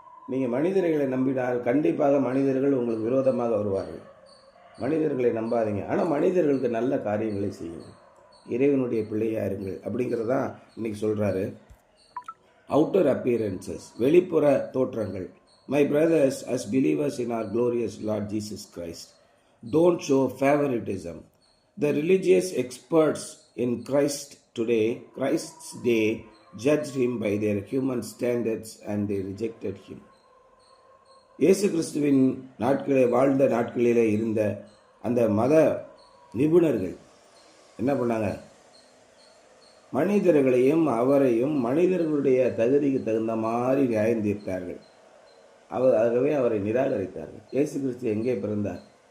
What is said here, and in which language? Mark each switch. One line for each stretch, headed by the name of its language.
Tamil: நீங்கள் மனிதர்களை நம்பினால் கண்டிப்பாக மனிதர்கள் உங்களுக்கு விரோதமாக வருவார்கள். மனிதர்களை நம்பாதீங்க, ஆனால் மனிதர்களுக்கு நல்ல காரியங்களை செய்யுங்கள், இறைவனுடைய பிள்ளையாக இருங்கள் அப்படிங்கிறதான் இன்னைக்கு சொல்கிறாரு.
English: outer appearances,
Tamil: வெளிப்புற தோற்றங்கள்,
English: My brothers, as believers in our glorious Lord Jesus Christ, don't show favoritism. The religious experts in Christ's day, judged him by their human standards and they rejected him.
Tamil: இயேசு கிறிஸ்துவின் வாழ்ந்த நாட்களிலே இருந்த அந்த மத நிபுணர்கள் என்ன பண்ணாங்க? மனிதர்களையும் அவரையும் மனிதர்களுடைய தகுதிக்கு தகுந்த மாதிரி நியாயம் தீர்த்தார்கள். ஆகவே அவரை நிராகரித்தார்கள். இயேசு கிறிஸ்து எங்கே பிறந்தார்?